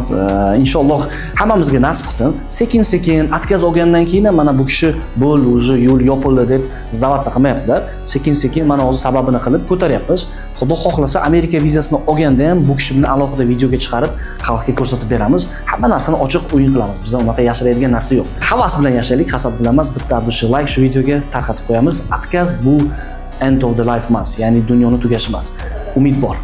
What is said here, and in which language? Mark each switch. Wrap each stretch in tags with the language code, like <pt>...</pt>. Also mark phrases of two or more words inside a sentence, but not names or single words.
<uz>Inshaalloh hammamizga nasib qilsin. Sekin-sekin atkaz olgandan keyin mana bu kishi bo'l, уже yo'l yopildi deb zdavatsa qilmayaptilar. Sekin-sekin mana hozir sababini qilib ko'taryapmiz. Xudo xohlasa Amerika vizasini olganda ham bu kishi bilan alohida videoga chiqarib xalqqa ko'rsatib beramiz. Hamma narsani ochiq o'yin qilamiz. Bizda unaqa yashiradigan narsa yo'q. Havas bilan yashaylik, hasad bilan emas. Bitta abdushi like shu videoga tarqatib qo'yamiz. Atkaz bu</uz> <en>end of the life</en> <uz>emas, ya'ni dunyoni tugashi emas. Umid bor.</uz>